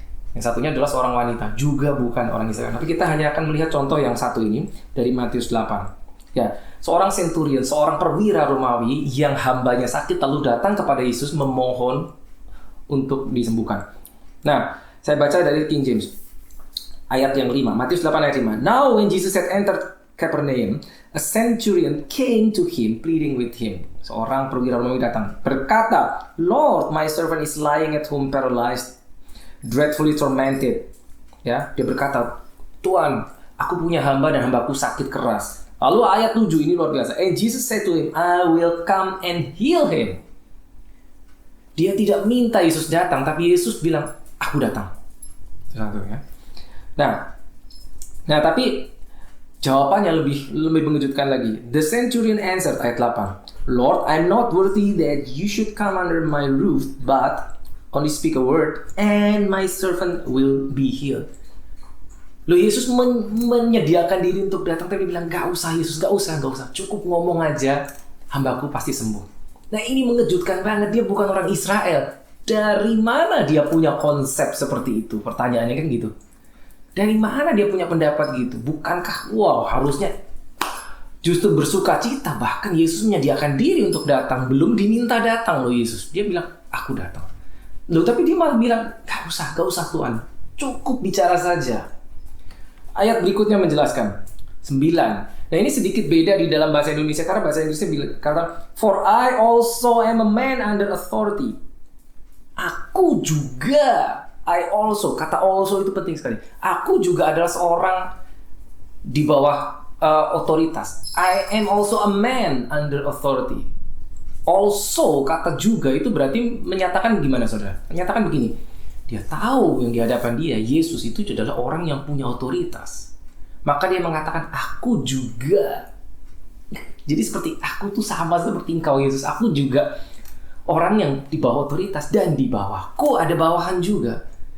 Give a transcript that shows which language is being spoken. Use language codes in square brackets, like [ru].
[id] Yang satunya adalah seorang wanita, juga bukan orang Israel. Tapi kita hanya akan melihat contoh yang satu ini dari Matius 8. Ya, seorang centurion, seorang perwira Romawi yang hambanya sakit lalu datang kepada Yesus memohon untuk disembuhkan. Nah, saya baca dari King James. Ayat yang 5, Matius 8 ayat 5. [en] Now when Jesus had entered Capernaum, a centurion came to him pleading with him. [id] Seorang perwira Romawi datang, berkata, [en] Lord, my servant is lying at home paralyzed, dreadfully tormented. [id] Ya, dia berkata, Tuhan, aku punya hamba dan hambaku sakit keras. Lalu ayat 7 ini luar biasa. [en] And Jesus said to him, I will come and heal him. [id] Dia tidak minta Yesus datang, tapi Yesus bilang, aku datang. Ya. Nah, tapi jawabannya lebih mengejutkan lagi. [en] The centurion answered, [id] ayat 8, [en] Lord, I'm not worthy that you should come under my roof, but only speak a word, and my servant will be healed. [id] Loh, Yesus menyediakan diri untuk datang, tapi bilang, gak usah Yesus, gak usah. Cukup ngomong aja, hambaku pasti sembuh. Nah, ini mengejutkan banget, dia bukan orang Israel. Dari mana dia punya konsep seperti itu? Pertanyaannya kan gitu. Dari mana dia punya pendapat gitu? Bukankah, harusnya justru bersuka cita. Bahkan Yesus menyediakan diri untuk datang. Belum diminta datang loh Yesus. Dia bilang, aku datang. Loh, tapi dia malah bilang, gak usah Tuhan. Cukup bicara saja. Ayat berikutnya menjelaskan 9. Nah, ini sedikit beda di dalam bahasa Indonesia, karena bahasa Indonesia kata, [en] For I also am a man under authority. [id] Aku juga, [en] I also, [id] kata also itu penting sekali. Aku juga adalah seorang di bawah otoritas. [en] I am also a man under authority. [id] Also, kata juga itu berarti menyatakan gimana saudara? Menyatakan begini, dia tahu yang di hadapan dia, Yesus itu adalah orang yang punya otoritas. Maka dia mengatakan, aku juga Jadi seperti aku tuh sama seperti engkau Yesus. Aku juga orang yang di bawah otoritas, dan di bawahku ada bawahan juga.